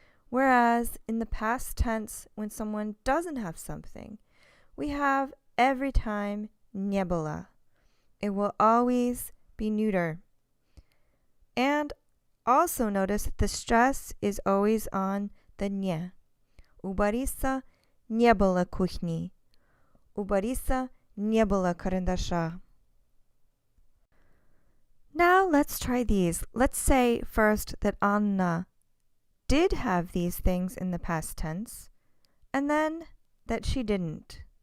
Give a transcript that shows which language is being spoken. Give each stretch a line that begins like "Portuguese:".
English: Whereas in the past tense, when someone doesn't have something, we have every time не было. It will always be neuter. And also notice that the stress is always on the не.
Russian: У Бориса не было кухни. У Бориса не было карандаша.
English: Now let's try these. Let's say first that Anna did have these things in the past tense, and then that she didn't.